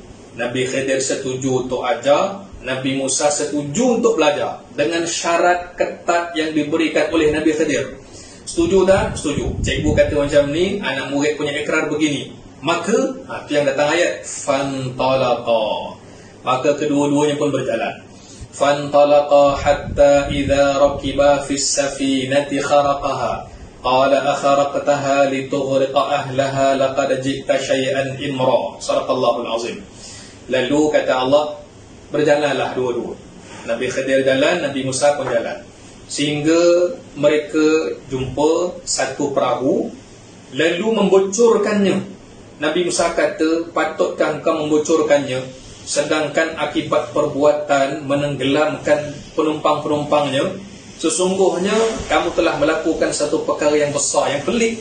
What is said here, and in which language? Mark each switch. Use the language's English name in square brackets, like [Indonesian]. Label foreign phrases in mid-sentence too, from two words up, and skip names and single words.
[Malay] Nabi Khidir setuju untuk ajar, Nabi Musa setuju untuk belajar dengan syarat ketat yang diberikan oleh Nabi Khidir. Setuju tak? Setuju. Cikgu kata macam ni, anak murid punya ikrar begini. Maka, itu yang datang ayat fantalaqa. Maka kedua-duanya pun berjalan. [Arabic] فانطلقا حتى إذا ركبا في السفينة خرقها قال أخرقتها لتغرق أهلها لقد جئت شيئا إمرا. صدق الله العظيم. [Malay] Lalu kata Allah, berjalanlah dua-dua. Nabi Khidir jalan, Nabi Musa pun jalan, sehingga mereka jumpa satu perahu, lalu membocorkannya. Nabi Musa kata, patutkah engkau membocorkannya sedangkan akibat perbuatan menenggelamkan penumpang-penumpangnya, sesungguhnya kamu telah melakukan satu perkara yang besar, yang pelik.